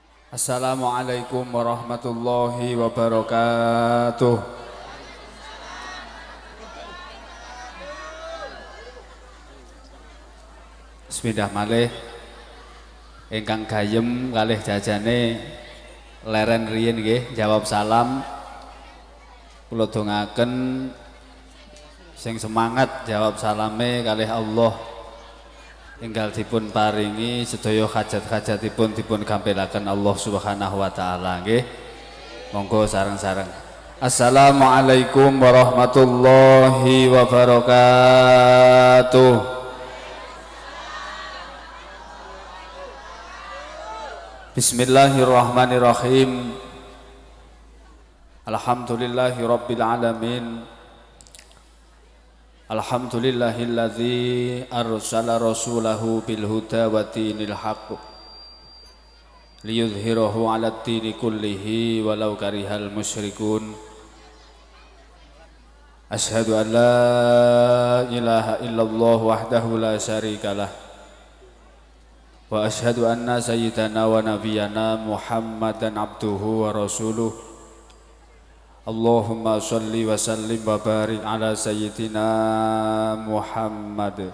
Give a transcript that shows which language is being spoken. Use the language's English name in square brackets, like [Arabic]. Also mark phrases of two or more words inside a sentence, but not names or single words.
[Arabic] السلام عليكم ورحمة الله وبركاته. [Javanese] Bismillah malih ingkang gayem kalih jajane leren riyin nggih jawab salam. Kula dongaken sing semangat jawab salame kalih Allah enggal dipun paringi sedaya hajat-hajatipun dipun gampelaken Allah [Arabic] سبحانه وتعالى [Javanese] nggih. Monggo sareng-sareng. [Arabic] السلام عليكم ورحمة الله وبركاته. بسم الله الرحمن الرحيم. الحمد لله رب العالمين. الحمد لله الذي أرسل رسوله بالهدى ودين الحق ليظهره على الدين كله ولو كره المشركون. أشهد أن لا إله إلا الله وحده لا شريك له وأشهد أن سيدنا ونبينا محمدا عبده ورسوله. اللهم صل وسلم وبارك على سيدنا محمد.